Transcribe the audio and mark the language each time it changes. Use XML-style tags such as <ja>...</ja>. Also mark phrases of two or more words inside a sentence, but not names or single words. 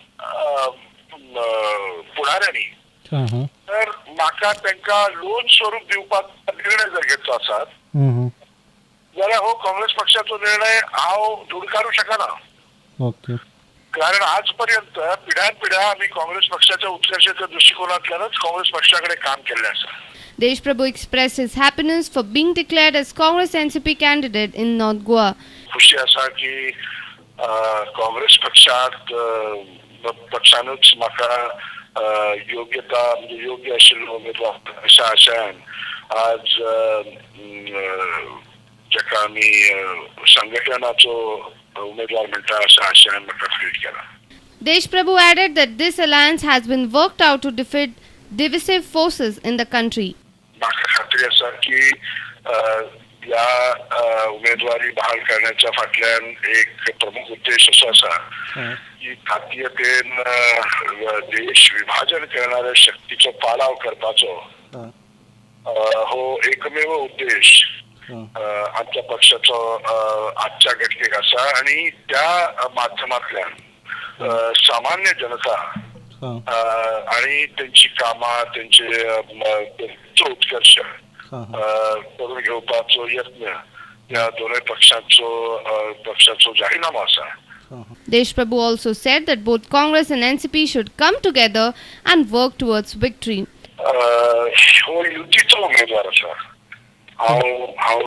<kok>पुढाऱ्यांनी तर म्हाका तांकां लोन स्वरूप दिवपाचो निर्णय जर घेतलो आसात जाल्यार हो काँग्रेस पक्षाचो निर्णय हांव धुडकारू शकना. कारण आजपर्यंत पिढ्यान पिढ्या आम्ही काँग्रेस पक्षाच्या उत्कर्षाच्या दृष्टिकोनातल्यानच काँग्रेस पक्षाकडे काम केले आसा.</kok> <en>Desh Prabhu expressed his happiness for being declared as Congress NCP candidate in North Goa.</en> <kok>खुशी आसा की काँग्रेस पक्षानूच म्हाका योग्यता म्हणजे योग्य आशिल्लो उमेदवार अशा आशयान आज जाका आमी संघटनाचो उमेदवार म्हणटा अशा आशयान म्हाका ट्रीट केला.</kok> <en>Desh Prabhu added that this alliance has been worked out to defeat divisive forces in the country.</en> <kok>म्हाका खात्री आसा की या उमेदवारी बहाल करण्याच्या फाटल्यान एक प्रमुख उद्देश असो आसा की जातीयतेन देश विभाजन करणाऱ्या शक्तीचो पाडाव करपाचो हो एकमेव उद्देश आमच्या पक्षाचो आजच्या घटकेक आसा आणि त्या माध्यमांतल्यान सामान्य जनता आणि त्यांची कामां त्यांचे उत्कर्ष करून घेवपाचो यत्न या दोनूय पक्षाचो जाहीरनामा आसा.</kok> <en>Desh Prabhu also said that both Congress and NCP should come together and work towards victory.</en> <kok>हो युतीचो उमेदवार आसा. हांव</kok>